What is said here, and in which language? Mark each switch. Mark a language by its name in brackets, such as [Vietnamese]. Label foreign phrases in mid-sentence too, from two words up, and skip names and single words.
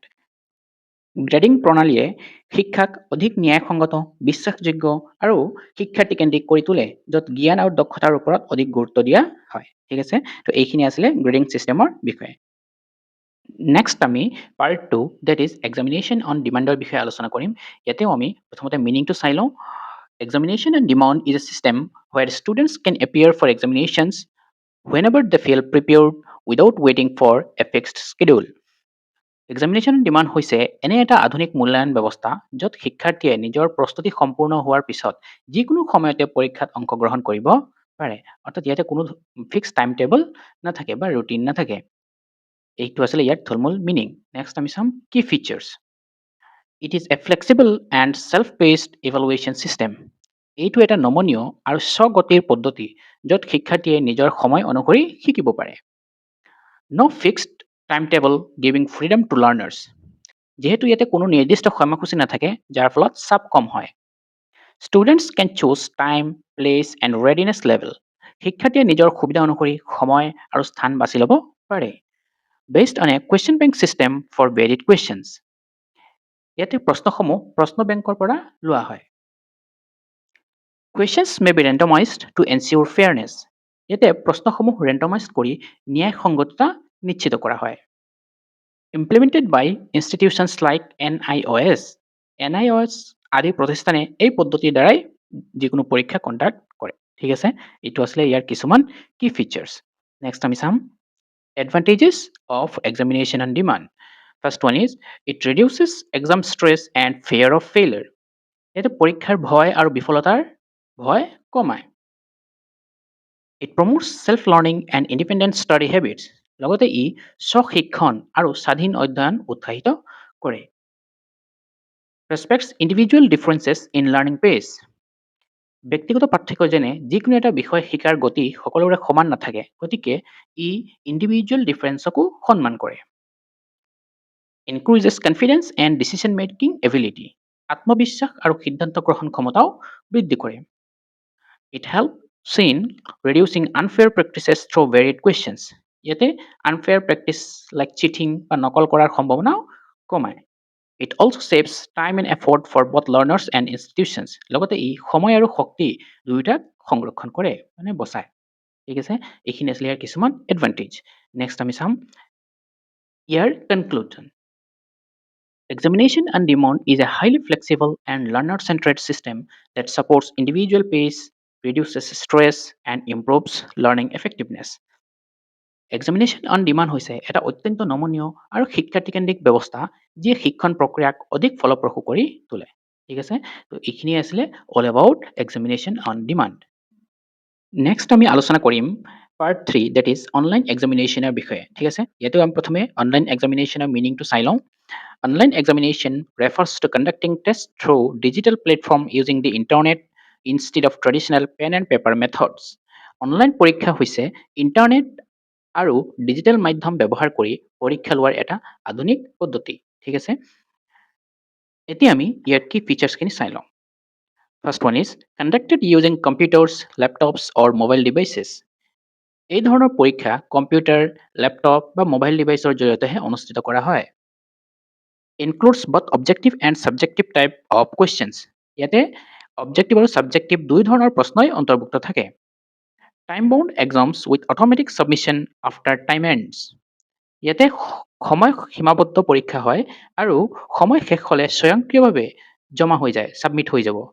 [Assamese] গ্ৰেডিং প্ৰণালীয়ে শিক্ষাক অধিক ন্যায়সংগত, বিশ্বাসযোগ্য আৰু শিক্ষাৰ্থীকেন্দ্ৰিক কৰি তোলে, য'ত জ্ঞান আৰু দক্ষতাৰ ওপৰত অধিক গুৰুত্ব দিয়া হয়। ঠিক আছে, তো এইখিনি আছিলে [English] grading system [Assamese] বিষয়ে। নেক্সট আমি [English] part 2 that is examination on demand [Assamese] বিষয়ে আলোচনা কৰিম। ইয়াতেও আমি প্ৰথমতে মিনিংটো চাই লওঁ। [English] examination on demand is a system where students can appear for examinations whenever they feel prepared without waiting for a fixed schedule. [Assamese] এক্সামিনেশ্যন ডিমাণ্ড হৈছে এনে এটা আধুনিক মূল্যায়ন ব্যৱস্থা য'ত শিক্ষাৰ্থীয়ে নিজৰ প্ৰস্তুতি সম্পূৰ্ণ হোৱাৰ পিছত যিকোনো সময়তে পৰীক্ষাত অংশগ্ৰহণ কৰিব পাৰে। অৰ্থাৎ ইয়াতে কোনো [English] fix time table [Assamese] নাথাকে বা ৰুটিন নাথাকে। এইটো আছিলে ইয়াৰ থুলমূল মিনিং। নেক্সট আমি চাম [English] key features. it is a flexible and self paced evaluation system. [Assamese] এইটো এটা নমনীয় আৰু স্বগতিৰ পদ্ধতি য'ত শিক্ষাৰ্থীয়ে নিজৰ সময় অনুসৰি শিকিব পাৰে। [English] No fixed timetable giving freedom to learners. [Assamese] যেহেতু ইয়াতে কোনো নিৰ্দিষ্ট সময়সূচী নাথাকে, যাৰ ফলত চাপ কম হয়। [English] Students can choose time, place and readiness level. [Assamese] শিক্ষাৰ্থীয়ে নিজৰ সুবিধা অনুসৰি সময় আৰু স্থান বাছি ল'ব পাৰে। [English] Based on a question bank system for varied questions. [Assamese] ইয়াতে প্ৰশ্নসমূহ প্ৰশ্ন বেংকৰ পৰা লোৱা হয়। [English] Questions may be randomized to ensure fairness. [Assamese] ইয়াতে প্ৰশ্নসমূহ ৰেণ্ডমাইজ কৰি ন্যায়সংগততা নিশ্চিত কৰা হয়। [English] Implemented by institutions like NIOS. [Assamese] NIOS আদি প্ৰতিষ্ঠানে এই পদ্ধতিৰ দ্বাৰাই যিকোনো পৰীক্ষা কণ্ডাক্ট কৰে। ঠিক আছে, এইটো আছিলে ইয়াৰ কিছুমান [English] key features. [Assamese] নেক্সট আমি চাম [English] advantages of examination on demand. first one is it reduces exam stress and fear of failure. [Assamese] ইয়াতে পৰীক্ষাৰ ভয় আৰু বিফলতাৰ ভয় কমায়। [English] It promotes self-learning and independent study habits. [Assamese] লগতে ই স্বশিক্ষণ আৰু স্বাধীন অধ্যয়ন উৎসাহিত কৰে। [English] Respects individual differences in learning pace. [Assamese] ব্যক্তিগত পাৰ্থক্য যেনে যিকোনো এটা বিষয় শিকাৰ গতি সকলোৰে সমান নাথাকে, গতিকে ই [English] individual difference [Assamese] সন্মান কৰে। [English] Increases confidence and decision making ability. [Assamese] আত্মবিশ্বাস আৰু সিদ্ধান্ত গ্ৰহণ ক্ষমতাও বৃদ্ধি কৰে। [English] It helps in reducing unfair practices through varied questions. [Assamese] ইয়াতে [English] unfair practice like cheating [Assamese] বা নকল কৰাৰ সম্ভাৱনাও কমায়। [English] It also saves time and effort for both learners and institutions. [Assamese] লগতে ই সময় আৰু শক্তি দুয়োটাক সংৰক্ষণ কৰে, মানে বচায়। ঠিক আছে, এইখিনি আছিলে ইয়াৰ কিছুমান এডভান্টেজ। নেক্সট আমি চাম ইয়াৰ কনক্লুজন। [English] Examination on demand is a highly flexible and learner-centered system that supports individual pace, reduces stress and improves learning effectiveness. Examination on demand [Assamese] হৈছে এটা অত্যন্ত নমনীয় আৰু শিক্ষাৰ্থীকেন্দ্ৰিক ব্যৱস্থা যিয়ে শিক্ষণ প্ৰক্ৰিয়াক অধিক ফলপ্ৰসূ কৰি তোলে। ঠিক আছে, তো এইখিনি আছিলে [English] all about examination on demand. [Assamese] নেক্সট আমি আলোচনা কৰিম [English] part 3 that is online examination [Assamese] বিষয়ে। ঠিক আছে, ইয়াতেও আমি প্ৰথমে [English] online examination [Assamese] মিনিংটো চাই লওঁ। [English] Online examination refers to conducting tests through digital platform using the internet instead of traditional pen and paper methods. [Assamese] Online পৰীক্ষা হৈছে ইণ্টাৰনেট আৰু ডিজিটেল মাধ্যম ব্যৱহাৰ কৰি পৰীক্ষা লোৱাৰ এটা আধুনিক পদ্ধতি। ঠিক আছে, এতিয়া আমি ইয়াৰ [English] key features [Assamese] চাই লওঁ। [English] first one is conducted using computers, laptops or mobile devices. [Assamese] এই ধৰণৰ পৰীক্ষা কম্পিউটাৰ, লেপটপ বা [English] mobile device [Assamese] জৰিয়তেহে অনুষ্ঠিত কৰা হয়। [English] Includes both objective and subjective type of questions. [Assamese] ইয়াতে অবজেক্টিভ আৰু সাবজেক্টিভ দুই ধৰণৰ প্ৰশ্নই অন্তৰ্ভুক্ত থাকে। [English] Time-bound exams with automatic submission after time ends. [Assamese] ইয়াতে সময় সীমাবদ্ধ পৰীক্ষা হয় আৰু সময় শেষ হ'লে স্বয়ংক্ৰিয়ভাৱে জমা হৈ যায়, ছাবমিট হৈ যাব।